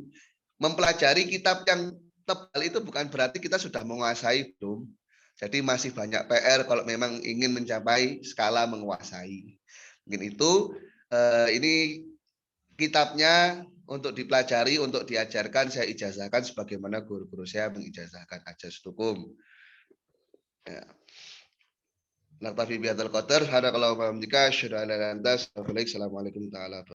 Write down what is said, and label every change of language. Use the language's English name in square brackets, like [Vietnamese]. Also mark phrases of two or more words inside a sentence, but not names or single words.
[Indonesian] Mempelajari kitab yang tebal itu bukan berarti kita sudah menguasai, belum. Jadi masih banyak PR kalau memang ingin mencapai skala menguasai. Mungkin itu. Ini kitabnya untuk dipelajari, untuk diajarkan, saya ijazahkan sebagaimana guru-guru saya mengijazahkan Ajas Tukum. Ya. [Arabic] نكتفي بهذا القدر. هداك الله وبحمدك، أشهد أن لا إله إلا أنت، أستغفرك وأتوب إليك. السلام عليكم ورحمة الله وبركاته.